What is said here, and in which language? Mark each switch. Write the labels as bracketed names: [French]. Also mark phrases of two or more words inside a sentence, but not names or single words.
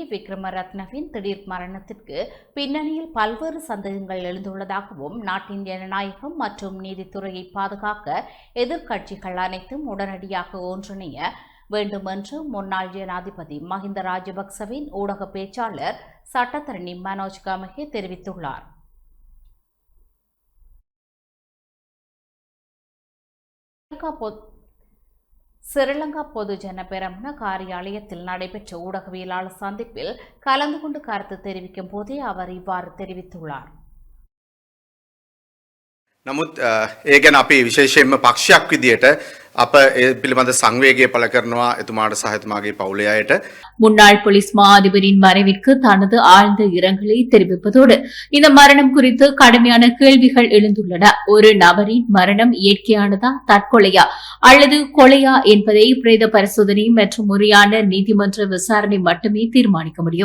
[Tamil] விக்ரமரத்னவின் திடீர் மரணத்திற்கு பின்னணியில் பல்வேறு சந்தேகங்கள் எழுந்துள்ளதாகவும் நாட்டின் ஜனநாயகம் மற்றும் நீதித்துறையை பாதுகாக்க எதிர்க்கட்சிகள் அனைத்தும் உடனடியாக ஒன்றிணைய வேண்டும் என்று முன்னாள் ஜனாதிபதி மஹிந்த ராஜபக்சவின் ஊடக பேச்சாளர் சட்டத்தரணி மனோஜ் கமகே தெரிவித்துள்ளார். ஸ்ரீலங்கா பொதுஜன பெரமுன காரியாலயத்தில் நடைபெற்ற ஊடகவியலாளர் சந்திப்பில் கலந்து கொண்டு கருத்து தெரிவிக்கும் போதே அவர் இவ்வாறு தெரிவித்துள்ளார். [Sinhala] නමුත් ඒ ගැන අපි විශේෂයෙන්ම පක්ෂයක් විදියට අප ඒ පිළිබඳ සංවේගය පළ කරනවා එතුමාට සහ එතුමාගේ පවුලේ අයට. [Tamil] முன்னாள் போலீஸ் மா அதிபரின் மறைவிற்கு தனது ஆழ்ந்த இரங்கலை தெரிவிப்பதோடு இந்த மரணம் குறித்து கடுமையான கேள்விகள் எழுந்துள்ளன. ஒரு நபரின் மரணம் இயற்கையானதா, தற்கொலையா அல்லது கொலையா என்பதை பிரேத பரிசோதனை மற்றும் முறையான நீதிமன்ற விசாரணை மட்டுமே தீர்மானிக்க முடியும்.